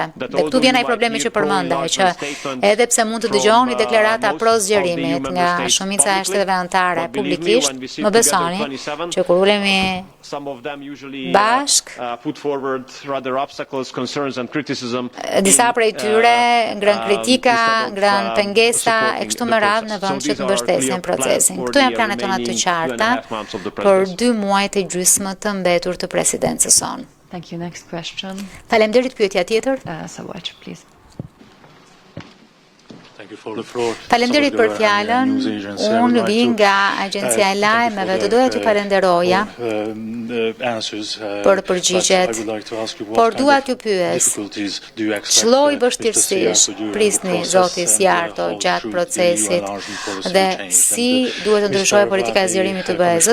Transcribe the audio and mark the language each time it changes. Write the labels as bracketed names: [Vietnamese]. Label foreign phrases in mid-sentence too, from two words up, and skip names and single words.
[Albanian] Dhe këtu vjen ai problemi që përmendaj, që edhe pse mund të dëgjoni deklarata pro zgjerimit nga shumica e shteteve anëtare publikisht, më besoni që kur ulemi bashk, disa prej tyre ngrën kritika, ngrën pengesa e kështu me radhë në vend që të mbështesin procesin. Këto janë planet tona të qarta për 2 muajt e gjysmë të mbetur të presidencës sonë. [English] Thank you. Next question. [Albanian] Faleminderit, pyetja tjetër. [English] Sawatch, please. [Albanian] Faleminderit për fjalën. Unë vi nga agjencia e lajmeve, do doja t'ju falenderoja për përgjigjet, por dua t'ju pyes, ç'lloj vështirësish prisni zoti Sjarto gjatë procesit dhe si duhet të ndryshojë politika e zgjerimit të BE-s?